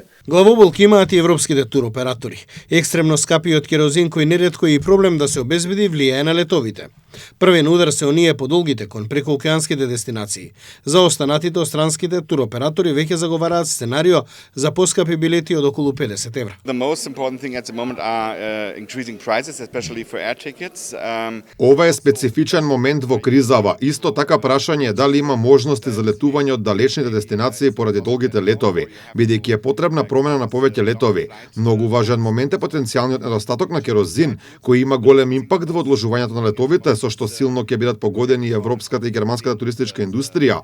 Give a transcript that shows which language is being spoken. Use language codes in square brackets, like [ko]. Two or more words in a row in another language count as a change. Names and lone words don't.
[mk] Главоболки имаат и европските туроператори. Екстремно скапиот керозин кој неретко е и проблем да се обезбеди влијае на летовите. Првен удар се оние подолгите кон прекоокеанските дестинации. За останатите странските туроператори веќе заговараат сценарио за поскапи билети од околу 50 евра. [en] The most important thing at the moment are increasing prices, especially for air tickets. [mk] Ова е специфичен момент во кризава. Исто така прашање е дали има можности за летување од далечните дестинации поради долгите летови, бидејќи е потребна промена на повеќе летови. Многу важен момент е потенцијалниот недостаток на керозин, кој има голем импакт во одложувањето на летовите, со што силно ќе бидат погодени европската и германската туристичка индустрија.